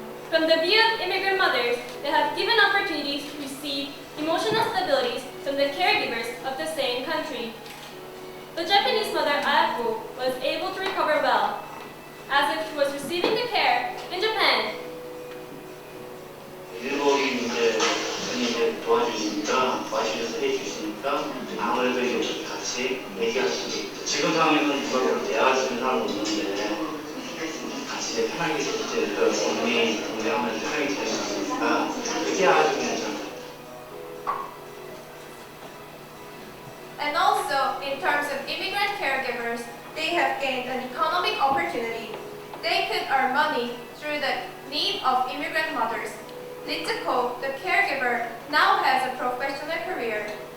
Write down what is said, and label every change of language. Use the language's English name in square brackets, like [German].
[English] From the view of immigrant mothers, they have given opportunities to receive emotional stabilities from the caregivers of the same country. The Japanese mother, Ayako, was able to recover well, as if she was receiving the care in Japan. [Korean] 일본이 이제 도와주시니까 와주셔서 해주시니까 아무래도 이렇게 같이 얘기하시고 지금 상황에서는 누가 그렇게 대화할 수 있는 사람도 없는데 같이 이제 편하게 이제 동행하면서 편하게 지낼 수 있으니까 그게 아주 괜찮아요. [English] And also, in terms of immigrant caregivers, they have gained an economic opportunity. They could earn money through the need of immigrant mothers. Litsuko, the caregiver, now has a professional career.